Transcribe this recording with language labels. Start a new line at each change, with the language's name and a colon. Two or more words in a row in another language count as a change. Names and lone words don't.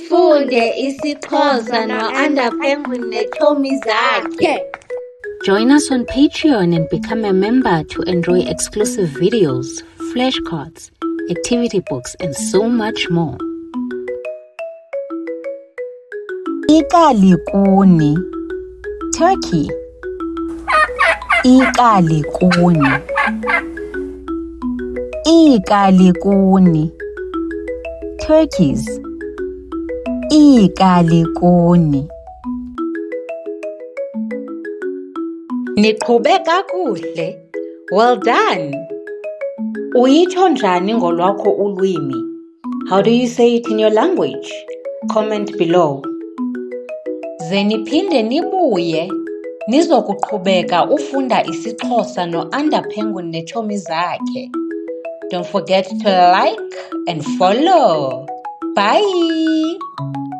Xhosa: Funde isiXhosa no-Penguin neetshomi zakhe.
English: Join us on Patreon and become a member to enjoy exclusive videos, flashcards, activity books, and so much more.
Xhosa: Ikalikuni, turkey. Ikalikuni. Ikalikuni, turkeys. Ikalikuni. Niqhube kakuhle.
English: Well done.
Xhosa: Uyitsho njani ngolwakho ulwimi?
English: How do you say it in your language? Comment below.
Xhosa: Ze niphinde nibuye nizokuqhubeka ufunda isiXhosa no-Penguin neetshomi zakhe.
English: Don't forget to like and follow. Bye.